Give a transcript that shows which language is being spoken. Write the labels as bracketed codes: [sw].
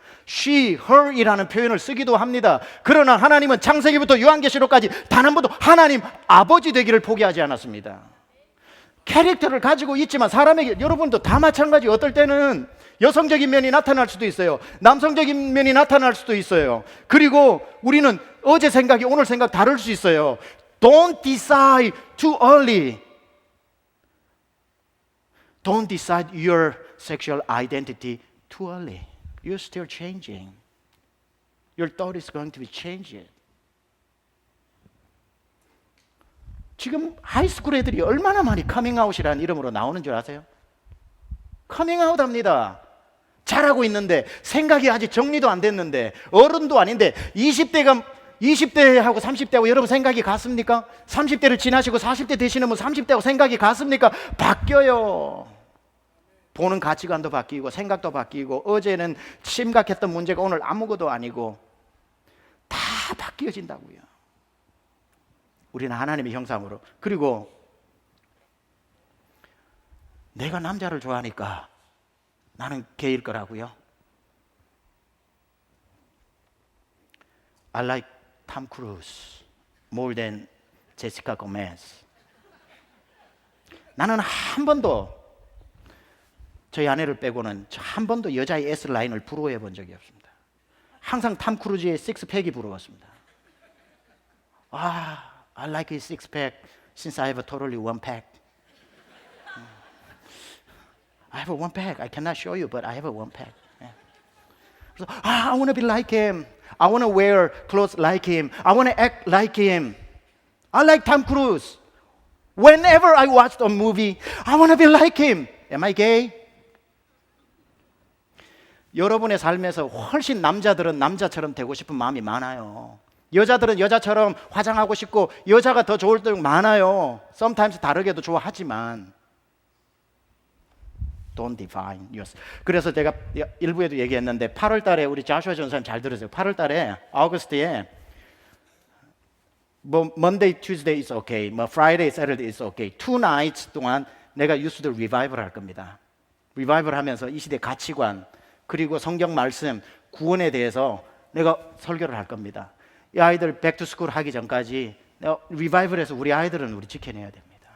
[ko] she, her이라는 표현을 쓰기도 합니다. 그러나 하나님은 창세기부터 요한계시록까지 단 한 번도 하나님 아버지 되기를 포기하지 않았습니다. 캐릭터를 가지고 있지만 사람에게, 여러분도 다 마찬가지. 어떨 때는 여성적인 면이 나타날 수도 있어요. 남성적인 면이 나타날 수도 있어요. 그리고 우리는 어제 생각이 오늘 생각 다를 수 있어요. [en] Don't decide too early. Don't decide your sexual identity too early. You're still changing. Your thought is going to be changed. [ko] 지금 하이스쿨 애들이 얼마나 많이 커밍아웃이라는 이름으로 나오는 줄 아세요? 커밍아웃 합니다. 잘하고 있는데, 생각이 아직 정리도 안 됐는데, 어른도 아닌데 20대하고 30대하고 여러분 생각이 같습니까? 30대를 지나시고 40대 되시는 분 30대하고 생각이 같습니까? 바뀌어요. 보는 가치관도 바뀌고 생각도 바뀌고, 어제는 심각했던 문제가 오늘 아무것도 아니고 다 바뀌어진다고요. 우리는 하나님의 형상으로. 그리고 내가 남자를 좋아하니까 나는 게이일 거라고요? [en] I like Tom Cruise more than Jessica Gomez. [ko] 나는 한 번도, 저희 아내를 빼고는 한 번도 여자의 S라인을 부러워해 본 적이 없습니다. 항상 탐 크루즈의 식스팩이 부러웠습니다. [en] I like his six-pack since I have a totally one pack. I have a one pack. I cannot show you, but I have a one pack. [ko] 그래서 [en] I want to be like him. I want to wear clothes like him. I want to act like him. I like Tom Cruise. Whenever I watch a movie, I want to be like him. Am I gay? [ko] 여러분의 삶에서 훨씬 남자들은 남자처럼 되고 싶은 마음이 많아요. 여자들은 여자처럼 화장하고 싶고 여자가 더 좋을 때도 많아요. Sometimes 다르게도 좋아하지만 [en] Don't define yourself. [ko] 그래서 제가 일부에도 얘기했는데 8월 달에 우리 자슈아 전사님 잘 들으세요. 8월 달에 아우구스트에 뭐 [en] Monday, Tuesday is okay, [ko] 뭐 [en] Friday, Saturday is okay. 2 nights [ko] 동안 내가 유스들 리바이벌 할 겁니다. 리바이벌 하면서 이 시대 가치관 그리고 성경 말씀 구원에 대해서 내가 설교를 할 겁니다. 이 아이들 백투스쿨 하기 전까지 내가 리바이벌에서 우리 아이들은 우리 지켜내야 됩니다.